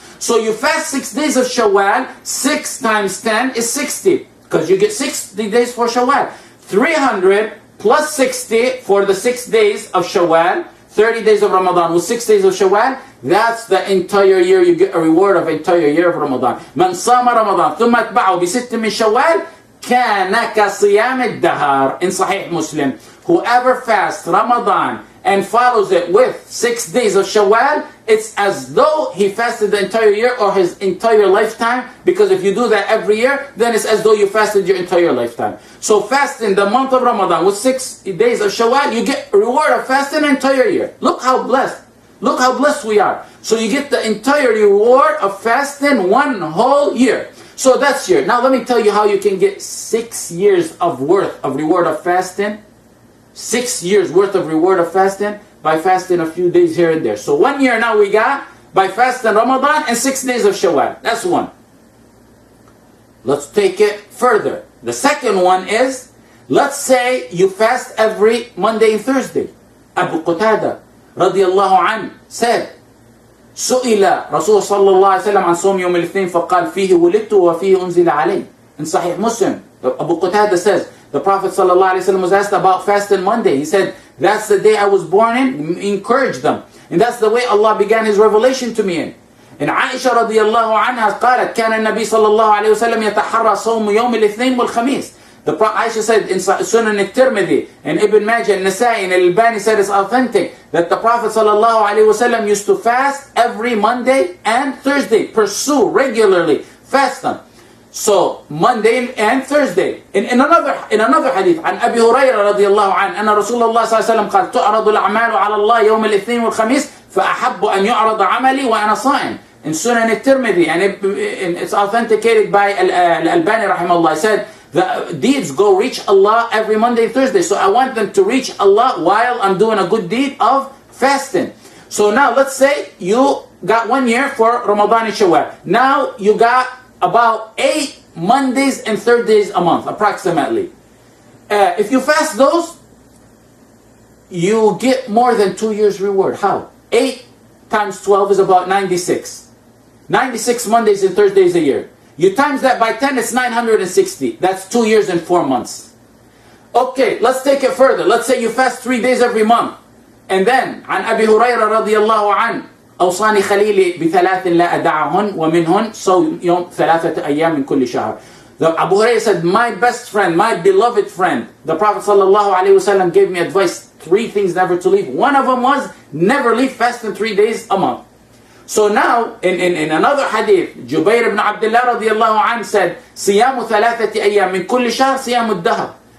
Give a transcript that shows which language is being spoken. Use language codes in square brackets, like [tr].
[en] So you fast 6 days of Shawwal, 6 times 10 is 60, because you get 60 days for Shawwal. 300 plus 60 for the 6 days of Shawwal, 30 days of Ramadan with 6 days of Shawwal, that's the entire year. You get a reward of entire year of Ramadan. [ar] من صام رمضان ثم اتبعه بست من شوال كان كصيام الدهر. [en] In Sahih Muslim, whoever fasts Ramadan and follows it with 6 days of Shawwal, it's as though he fasted the entire year or his entire lifetime, because if you do that every year, then it's as though you fasted your entire lifetime. So fasting the month of Ramadan with 6 days of Shawwal, you get a reward of fasting an entire year. Look how blessed. Look how blessed we are. So you get the entire reward of fasting 1 whole year. So that's your. Now let me tell you how you can get 6 years of worth of reward of fasting. 6 years worth of reward of fasting by fasting a few days here and there. So 1 year now we got by fasting Ramadan and 6 days of Shawwal. That's one. Let's take it further. The second one is, let's say you fast every Monday and Thursday. Abu Qatada radiyallahu anhu said, [ar] سئل رسول صلى الله عليه وسلم عن صوم يوم الاثنين فقال فيه ولدت وفيه أنزل علي. [en] In Sahih Muslim, Abu Qatada says, the Prophet صلى الله عليه وسلم was asked about fasting Monday. He said, that's the day I was born in. Encourage them. And that's the way Allah began His revelation to me in. And Aisha [ar] رضي الله عنها قالت كان النبي صلى الله عليه وسلم يتحرى صوم يوم الاثنين والخميس. [en] The Aisha said in Sunan al-Tirmidhi and Ibn Majah and Nasai and Al-Albani said it's authentic that the Prophet sallallahu alaihi wasallam used to fast every Monday and Thursday, pursue regularly, fast them. So Monday and Thursday. In another hadith, [ar] عن أبي هريرة رضي الله عنه أن رسول الله صلى الله عليه وسلم قال تعرض الأعمال على الله يوم الاثنين والخميس فأحب أن يعرض عملي وأنا صائم. [en] In Sunan al-Tirmidhi and it's authenticated by Al-Albani rahimahullah, said the deeds go reach Allah every Monday and Thursday. So I want them to reach Allah while I'm doing a good deed of fasting. So now let's say you got 1 year for Ramadan and Shawwal. Now you got about 8 Mondays and Thursdays a month approximately. If you fast those, you get more than 2 years reward. How? 8 times 12 is about 96. 96 Mondays and Thursdays a year. You times that by 10, it's 960. That's 2 years and 4 months. Okay, let's take it further. Let's say you fast 3 days every month. And then, [ar] عن أبي هريرة رضي الله عنه أوصاني خليلي بثلاث لا أدعهن ومنهن صوم يوم 3 أيام من كل شهر. [en] Abu Hurairah said, my best friend, my beloved friend, the Prophet sallallahu alaihi wasallam gave me advice, 3 things never to leave. One of them was, never leave fasting 3 days a month. So now, in another hadith, Jubair ibn Abdullah radiallahu anhu said, [ar] صيام 3 أيام من كل شهر صيام الدهر.